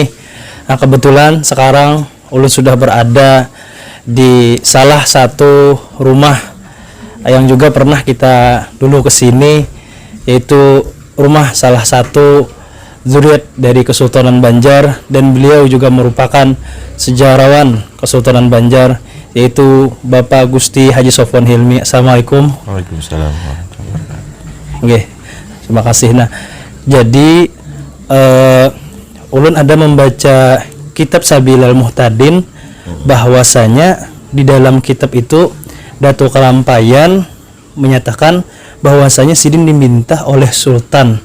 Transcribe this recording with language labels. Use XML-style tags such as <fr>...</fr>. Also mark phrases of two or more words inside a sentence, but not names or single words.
<id>Kebetulan sekarang Ulun sudah berada di salah satu rumah yang juga pernah kita dulu kesini, yaitu rumah salah satu zuriat dari Kesultanan Banjar, dan beliau juga merupakan sejarawan Kesultanan Banjar, yaitu Bapak Gusti Haji Sofwan Hilmi. Assalamualaikum. Waalaikumsalam. Oke, terima kasih. Nah, jadi Ulun ada membaca kitab Sabilal Muhtadin, bahwasanya di dalam kitab itu Datuk Kelampayan menyatakan bahwasanya Sidin diminta oleh Sultan.</id>